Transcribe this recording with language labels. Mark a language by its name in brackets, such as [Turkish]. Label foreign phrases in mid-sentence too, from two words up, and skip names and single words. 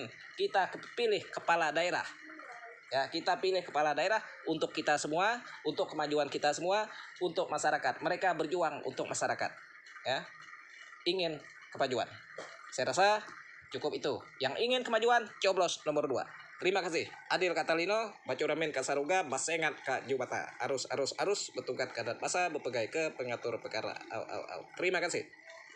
[Indonesian] Kita pilih kepala daerah. Ya, kita pilih kepala daerah untuk kita semua, untuk kemajuan kita semua, untuk masyarakat. Mereka berjuang untuk masyarakat. Ya. Ingin kemajuan. Saya rasa cukup itu. Yang ingin kemajuan, coblos nomor 2. Terima kasih. [Kendayan] Adil Katalino, Bacuramin Kasaruga, Basengat Kak Jubata. [Iban] Arus, betungkat kadat masa, bepegai ke pengatur perkara. [Indonesian] Terima kasih.